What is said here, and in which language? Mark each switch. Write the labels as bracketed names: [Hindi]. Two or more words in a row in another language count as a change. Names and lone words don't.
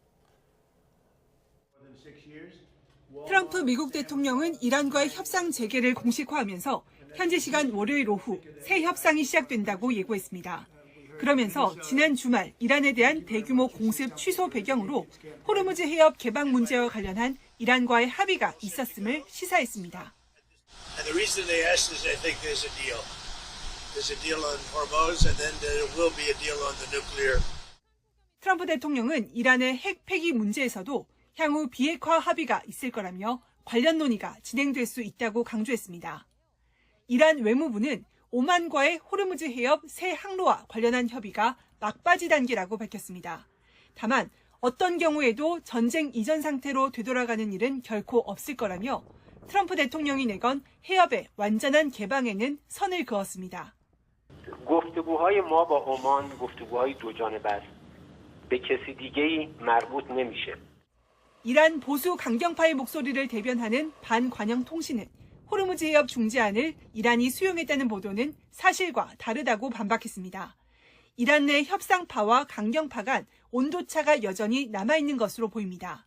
[Korean] 트럼프 미국 대통령은 이란과의 협상 재개를 공식화하면서 현지 시간 월요일 오후 새 협상이 시작된다고 예고했습니다. 그러면서 지난 주말 이란에 대한 대규모 공습 취소 배경으로 호르무즈 해협 개방 문제와 관련한 이란과의 합의가 있었음을 시사했습니다. [English] And the reason they asked is I think there's a deal. There's a deal on Hormuz and then there will be a deal on the nuclear. [Korean] 트럼프 대통령은 이란의 핵 폐기 문제에서도 향후 비핵화 합의가 있을 거라며 관련 논의가 진행될 수 있다고 강조했습니다. 이란 외무부는 오만과의 호르무즈 해협 새 항로와 관련한 협의가 막바지 단계라고 밝혔습니다. 다만 어떤 경우에도 전쟁 이전 상태로 되돌아가는 일은 결코 없을 거라며 트럼프 대통령이 내건 해협의 완전한 개방에는 선을 그었습니다. [Persian] گفتگوهای ما با عمان گفتگوهای دو جانبه است. به کسی دیگه‌ای مربوط نمیشه. [Korean] 이란 보수 강경파의 목소리를 대변하는 반관영 통신은 호르무즈 해협 중재안을 이란이 수용했다는 보도는 사실과 다르다고 반박했습니다. 이란 내 협상파와 강경파 간 온도차가 여전히 남아있는 것으로 보입니다.